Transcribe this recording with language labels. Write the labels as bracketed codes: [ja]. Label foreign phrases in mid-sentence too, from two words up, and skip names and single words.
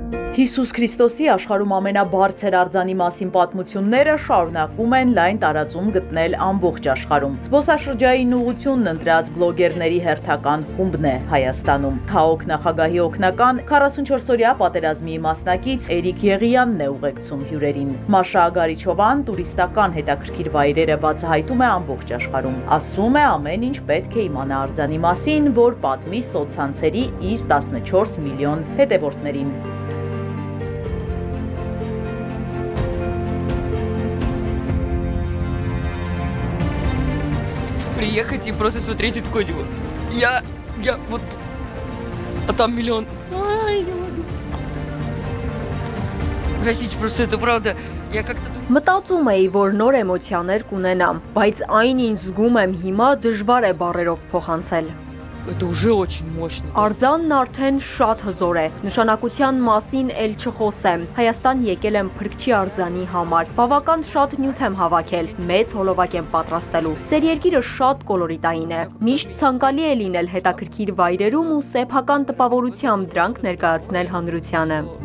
[hy] Հիսուս Քրիստոսի աշխարհում ամենաբարձր արձանի մասին պատմությունները շարունակում են լայն տարածում գտնել ամբողջ աշխարհում։ Զբոսաշրջային ուղղությունն ընտրած բլոգերների հերթական խումբն է Հայաստանում։ ՀԱՕԿ նախագահի օգնական 44-օրյա պատերազմի մասնակից Էրիկ Եղիյանն է ուղեկցում հյուրերին։ Մաշա Գարիչովան տուրիստական հետաքրքիր վայրերը բացահայտում է ամբողջ աշխարհում։ Ասում է ամեն ինչ պետք է իմանա արձանի մասին, որ պատմի սոցցանցերի իր 14 միլիոն հետևորդներին։ [ru] Приехать и просто смотреть и такой, я вот, а там миллион. Простите, просто это правда, я как-то... [hy] Մտածում էի, որ նոր էմոցիաներ կունենամ, բայց այն ինչ զգում եմ հիմա դժվար է բառերով փոխանցել։ [ru] Это уже очень мощно. [hy] Արձանն արդեն շատ հզոր է, նշանակության մասին էլ չխոսեմ, Հայաստան եկել եմ փրկչի արձանի համար, բավական շատ նյութ եմ հավաքել, մեծ հոլովակ եմ պատրաստելու, ձեր երկիրը շատ կոլորիտային է, միշտ ցանկալի է լինել հետաքրքիր վայրերում ու սեփական տպավորությամբ դրանք ներկայացնել հանրությանը։